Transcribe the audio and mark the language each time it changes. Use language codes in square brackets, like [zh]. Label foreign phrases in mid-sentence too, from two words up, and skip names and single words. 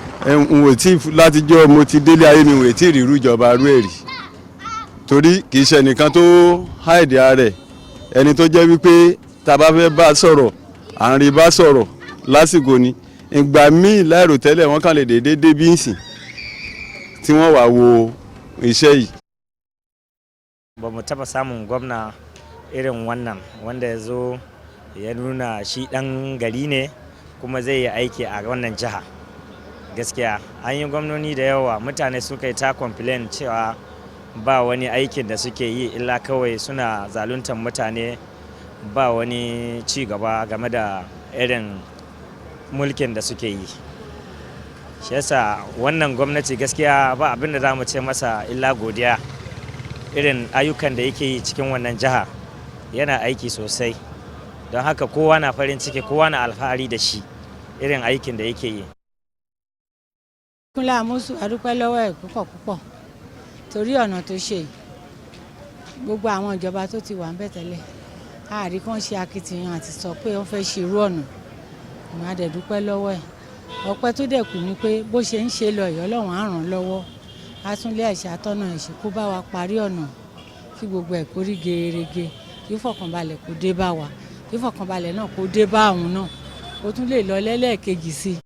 [yo] n ò tí látijọ́ mo ti délé ayé mi n ò tí rí irú ìjọba rú èrì torí kì í ṣe ẹnìkan tó háìdí ààrẹ ẹni tó jẹ́ wípé tá a bá fẹ́ bá sọ̀rọ̀ à ń rí bá sọ̀rọ̀ lásìkò ni ìgbà míì láìrò tẹ́lẹ̀ wọ́n kàn lè dédé dé bí ìsìn tí wọ́n wá wo iṣẹ́ yìí. [ha] Ba mu taba samun gwamna irin wannan wanda ya zo ya nuna shi ɗan gari ne kuma zai yi aiki a wannan jiha. Gaskiya an yi gwamnoni da yawa mutane suka yi ta complain cewa ba wani aikin da suke yi illa kawai suna zaluntar mutane ba wani ci gaba game da irin mulkin da suke yi. Shi yasa wannan gwamnati gaskiya ba abin da za mu ce masa illa godiya irin ayyukan da yake yi cikin wannan jiha yana aiki sosai don haka kowa na farin ciki kowa na alfahari da shi irin aikin da yake yi. [yo] Ìpínlẹ̀ Àmósù a dúpẹ́ lọ́wọ́ ẹ̀ púpọ̀ torí ọ̀nà tó ṣe gbogbo àwọn ìjọba tó ti wà ń bẹ̀ tẹ́lẹ̀ àárí kan ṣe akitiyan àti sọ pé wọ́n fẹ́ ṣe irú ọ̀nà ìmọ̀ àdẹ̀dúpẹ́ lọ́wọ́ ẹ̀ ọpẹ́ tó dẹ̀ kù ni pé bó ṣe ń ṣe lọ ìyọ́ Ọlọ́run á ràn lọ́wọ́ á tún lé ẹ̀ṣẹ̀ àtọ́nà ẹ̀ṣẹ̀ kó bá wa parí ọ̀nà kí gbogbo ẹ̀ kó rí gerege kí fọkànbalẹ̀ kó dé bá wa kí fọkànbalẹ̀ náà kó dé bá àwọn náà ó tún lè lọ lẹ́lẹ́ẹ̀kejì sí i.